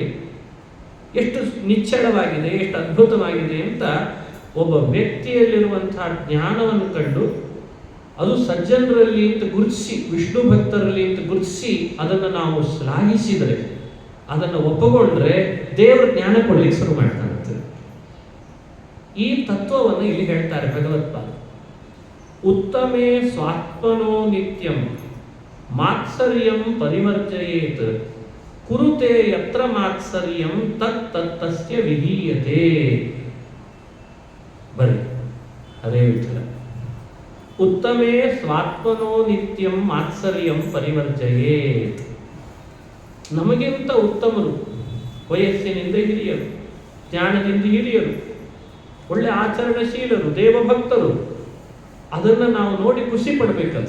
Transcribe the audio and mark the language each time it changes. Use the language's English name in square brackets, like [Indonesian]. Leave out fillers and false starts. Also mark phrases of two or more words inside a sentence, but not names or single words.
[Kannada] ಎಷ್ಟು ನಿಚ್ಚಳವಾಗಿದೆ, ಎಷ್ಟು ಅದ್ಭುತವಾಗಿದೆ ಅಂತ ಒಬ್ಬ ವ್ಯಕ್ತಿಯಲ್ಲಿರುವಂತಹ ಜ್ಞಾನವನ್ನು ಕಂಡು ಅದು ಸಜ್ಜನರಲ್ಲಿ ಅಂತ ಗುರುತಿಸಿ, ವಿಷ್ಣು ಭಕ್ತರಲ್ಲಿ ಅಂತ ಗುರುತಿಸಿ ಅದನ್ನು ನಾವು ಶ್ಲಾಘಿಸಿದರೆ, ಅದನ್ನು ಒಪ್ಪಗೊಂಡ್ರೆ ದೇವರ ಜ್ಞಾನ ಕೊಡ್ಲಿಕ್ಕೆ ಶುರು ಮಾಡ್ತಾನಂತೆ. ಈ ತತ್ವವನ್ನು ಇಲ್ಲಿ ಹೇಳ್ತಾರೆ ಭಗವತ್ಪಾದ. [Sanskrit] ಉತ್ತಮೇ ಸ್ವಾತ್ಮನೋ ನಿತ್ಯಂ ಮಾತ್ಸರ್ಯಂ ಪರಿವರ್ಜಯೇತ್ ಕುರುತೆ ಯತ್ರ ಮಾತ್ಸರ್ಯಂ ತತ್ತಸ್ಯ ವಿಧೀಯತೆ. [Kannada] ಬನ್ನಿ, ಅದೇ ವಿಚಾರ. [Sanskrit] ಉತ್ತಮೇ ಸ್ವಾತ್ಮನೋ ನಿತ್ಯಂ ಮಾತ್ಸರ್ಯಂ ಪರಿವರ್ಜಯೇತ್. [Kannada] ನಮಗಿಂತ ಉತ್ತಮರು, ವಯಸ್ಸಿನಿಂದ ಹಿರಿಯರು, ಜ್ಞಾನದಿಂದ ಹಿರಿಯರು, ಒಳ್ಳೆ ಆಚರಣಶೀಲರು, ದೇವಭಕ್ತರು, ಅದನ್ನು ನಾವು ನೋಡಿ ಖುಷಿ ಪಡ್ಬೇಕಂತ.